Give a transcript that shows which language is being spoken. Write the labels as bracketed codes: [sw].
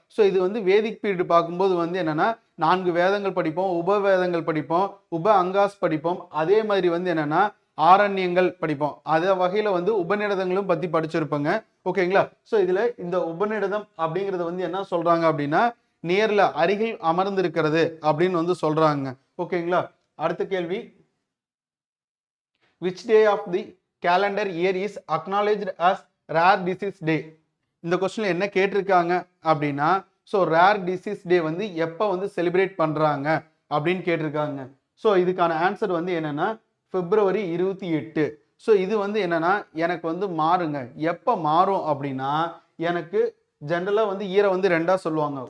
[ta] So இது வந்து வேதிக் period பார்க்கும்போது வந்து என்னன்னா 4 வேதங்கள் படிப்போம், உபவேதங்கள் படிப்போம், உப அங்காஸ் படிப்போம். அதே மாதிரி வந்து என்னன்னா ஆரண்யங்கள் படிப்போம். அதே வகையில வந்து உபநிடதங்களும் பத்தி படிச்சிருப்பாங்க. ஓகேங்களா. ஸோ இதுல இந்த உபநிடதம் அப்படிங்கறது வந்து என்ன சொல்றாங்க அப்படின்னா நேர்ல அருகில் அமர்ந்து இருக்கிறது அப்படின்னு வந்து சொல்றாங்க. ஓகேங்களா. அடுத்த கேள்வி, [en] which day of the calendar year is acknowledged as rare disease day? [ta] இந்த கொஸ்டின்ல என்ன கேட்டிருக்காங்க அப்படின்னா ஸோ ரேர் டிசீஸ் டே வந்து எப்போ வந்து செலிப்ரேட் பண்றாங்க அப்படின்னு கேட்டிருக்காங்க. ஸோ இதுக்கான ஆன்சர் வந்து என்னன்னா பிப்ரவரி 28. ஸோ இது வந்து என்னன்னா எனக்கு வந்து மாறுங்க. எப்போ மாறும் அப்படின்னா எனக்கு ஜென்ரலாக வந்து இயரை வந்து ரெண்டா சொல்லுவாங்க.